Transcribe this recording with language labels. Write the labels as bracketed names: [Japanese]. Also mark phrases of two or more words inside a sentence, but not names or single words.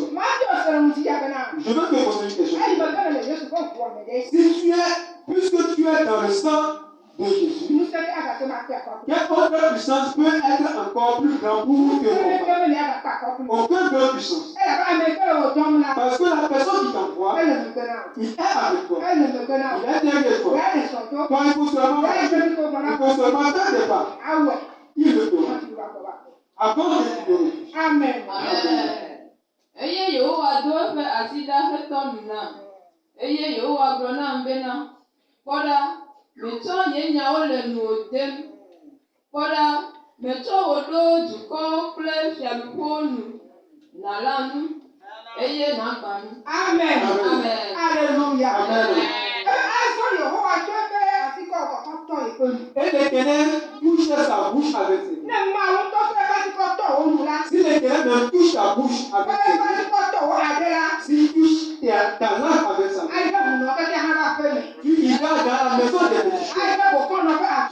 [French] Je veux te poser une question. Puisque tu es dans le sang de Jésus, quelle autre puissance peut être encore plus grande pour te combattre? Aucune autre puissance. Parce que la personne qui t'envoie, il est avec toi. Il est derrière toi. Toi, il faut seulement marcher. Il faut seulement faire des pas. Il le fera. Avant que tu le refuses. Amen. [Ewe] Eye Yehowa do eƒe asi ɖa hetɔ nu nam. Eye Yehowa gblɔ nam bena, kpɔ ɖa, metsɔ nye nyawo le nuwò dem. Kpɔ ɖa, metsɔ wò ɖo dukɔwo kple fiaɖuƒewo nu. Nàlã nu, eye nàgbã nu. [French] Amen. Amen. Alléluia. Amen. Et l'Éternel touche sa bouche avec ses mains. Si l'Éternel me touche ta bouche avec ses mains, s'il touche ta langue avec sa main, tu iras dans la maison des petits choses.